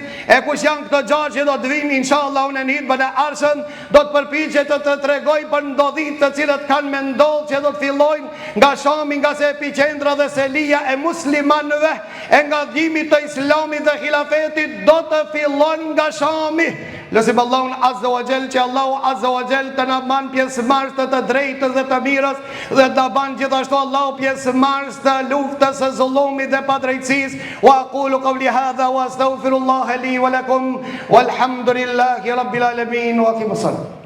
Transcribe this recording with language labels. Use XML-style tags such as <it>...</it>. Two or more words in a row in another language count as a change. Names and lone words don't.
<sq>E kush janë këto 6 që do të vinë inshallah unë në hitbën e arshëm, do të përpiqet të tregoj për ndodhit të cilët kanë me ndodhur që do të fillojnë nga Shami, nga se epiqendra dhe selia e muslimanëve, e nga dhimi të Islamit dhe Khilafetit do të fillojnë nga Shami. Lusim Allahun</sq> <ar>عز وجل</ar> <sq>që Allahu</sq> <ar>عز وجل</ar> <sq>të na ban pjesëmarrës të drejtës dhe të mirës, dhe të ban gjithashtu Allahu pjesëmarrës të luftës së zullumit dhe padrejtësisë.</sq> <ar>وأقول قولي هذا وأستغفر الله لي ولكم والحمد لله رب العالمين وأقيموا الصلاة.</ar>